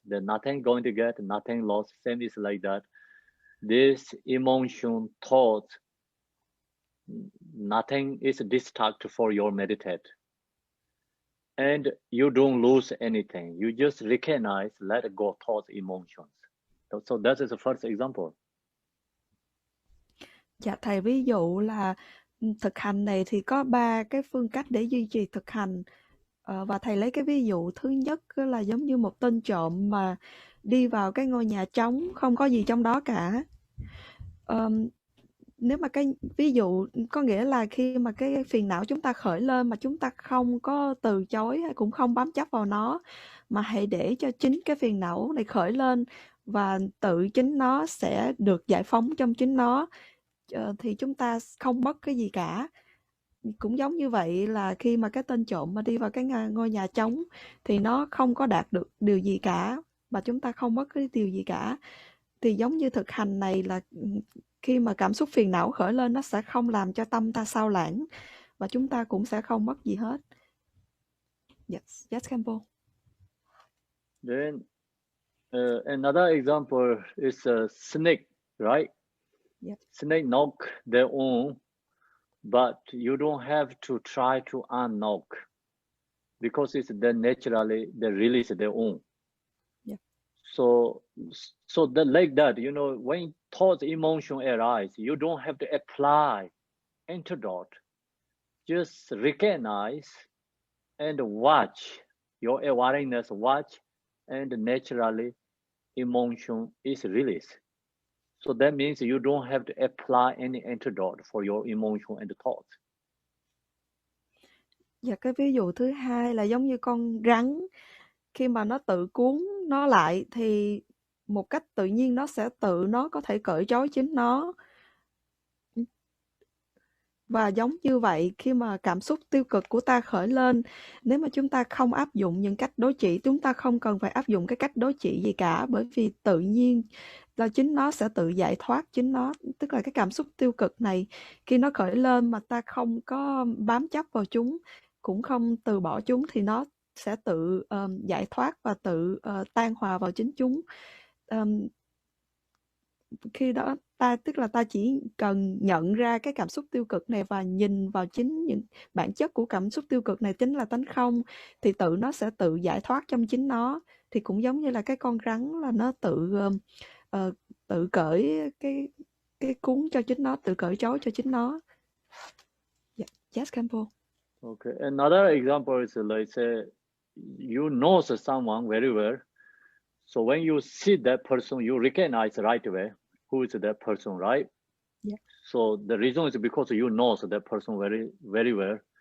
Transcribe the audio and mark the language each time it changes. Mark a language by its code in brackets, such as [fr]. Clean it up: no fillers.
[en] There's nothing going to get, nothing lost. Same is like that. This emotion, thought, nothing is distract for your meditate. And you don't lose anything. You just recognize, let go thoughts, emotions. So that is the first example. [vi] Dạ, thầy ví dụ là thực hành này thì có 3 cái phương cách để duy trì thực hành. Và thầy lấy cái ví dụ thứ nhất là giống như một tên trộm mà đi vào cái ngôi nhà trống, không có gì trong đó cả. Nếu mà cái ví dụ có nghĩa là khi mà cái phiền não chúng ta khởi lên mà chúng ta không có từ chối hay cũng không bám chấp vào nó, mà hãy để cho chính cái phiền não này khởi lên và tự chính nó sẽ được giải phóng trong chính nó, thì chúng ta không mất cái gì cả. Cũng giống như vậy là khi mà cái tên trộm mà đi vào cái ngôi nhà trống thì nó không có đạt được điều gì cả và chúng ta không mất cái điều gì cả. Thì giống như thực hành này là khi mà cảm xúc phiền não khởi lên, nó sẽ không làm cho tâm ta sao lãng và chúng ta cũng sẽ không mất gì hết. [en] Yes, Kampo. Then another example is a snake, right? Yep. Snake knock their own, but you don't have to try to unknock because it's then naturally they release their own. Yep. So like that, you know, when thoughts, emotion arise, you don't have to apply antidote. Just recognize and watch your awareness, watch, and naturally emotion is released. So that means you don't have to apply any antidote for your emotion and thoughts. [vi] Và cái ví dụ thứ hai là giống như con rắn, khi mà nó tự cuốn nó lại thì một cách tự nhiên nó sẽ nó có thể cởi trói chính nó. Và giống như vậy, khi mà cảm xúc tiêu cực của ta khởi lên, nếu mà chúng ta không áp dụng những cách đối trị, chúng ta không cần phải áp dụng cái cách đối trị gì cả, bởi vì tự nhiên là chính nó sẽ tự giải thoát chính nó. Tức là cái cảm xúc tiêu cực này, khi nó khởi lên mà ta không có bám chấp vào chúng, cũng không từ bỏ chúng, thì nó sẽ tự giải thoát và tự tan hòa vào chính chúng. Khi đó tức là ta chỉ cần nhận ra cái cảm xúc tiêu cực này và nhìn vào chính những bản chất của cảm xúc tiêu cực này chính là tánh không, thì nó sẽ tự giải thoát trong chính nó. Thì cũng giống như là cái con rắn là nó tự cởi cái cuốn cho chính nó, tự cởi trói cho chính nó. [en] Yeah. Yes, KHENPO. Okay, another example is like say you know someone very well. So when you see that person, you recognize right away who is that person, right? Yeah. So the reason is because you know that person very, very well.